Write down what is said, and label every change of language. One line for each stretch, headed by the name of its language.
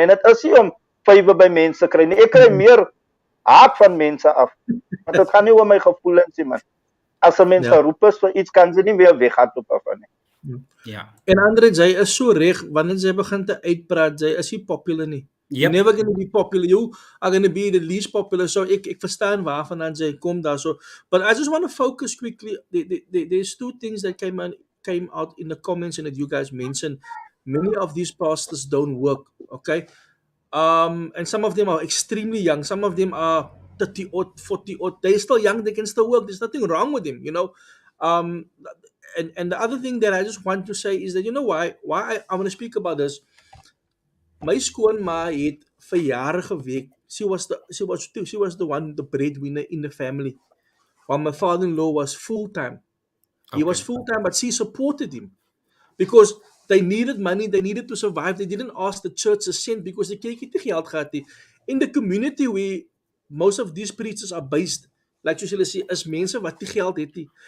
Afrikaans: En dit is nie om vywe by mense kry nie. Ek kry meer haat van mense af. Want dit gaan nie oor my gevoelens nie, man. As 'n mens geroep is vir iets, kan jy nie weer weghardloop af nie. Ja. En Andre, jy is so reg wanneer jy begin te uitpraat, jy is nie popular nie.
English: You're never going to be popular. You are going to be the least popular.
Afrikaans: So ek verstaan waarvan dan jy kom daar so.
English: But I just want to focus quickly. There's two things that came out in the comments and that you guys mentioned. Many of these pastors don't work, okay? And some of them are extremely young. Some of them are 30 or 40 or they're still young. They can still work. There's nothing wrong with them, you know. And the other thing that I just want to say is that, you know why I want to speak about this.
Afrikaans: My skoonma het vir jare gewerk.
English: She was the one, the breadwinner in the family. While my father-in-law was full-time. He was full-time, but she supported him. Because they needed money, they needed to survive. They didn't ask the church a cent because the
Afrikaans: kerk het nie geld gehad nie.
English: In the community where most of these preachers are based, like you say,
Afrikaans: is mense wat nie geld het nie.